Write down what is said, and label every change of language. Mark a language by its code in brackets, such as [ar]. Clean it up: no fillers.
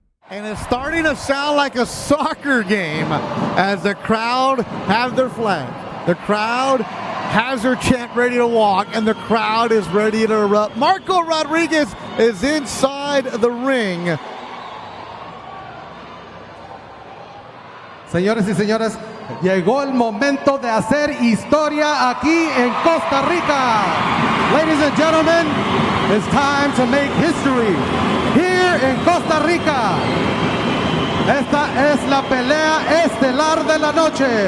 [en] And it's starting to sound like a soccer game as the crowd have their flag. The crowd has their chant ready to walk, and the crowd is ready to erupt. Marco Rodriguez is inside the ring. [es] Señores y señores, llegó el momento de hacer historia aquí en Costa Rica. [en] Ladies and gentlemen, it's time to make history here in Costa Rica. [es] Esta es la pelea estelar de la noche.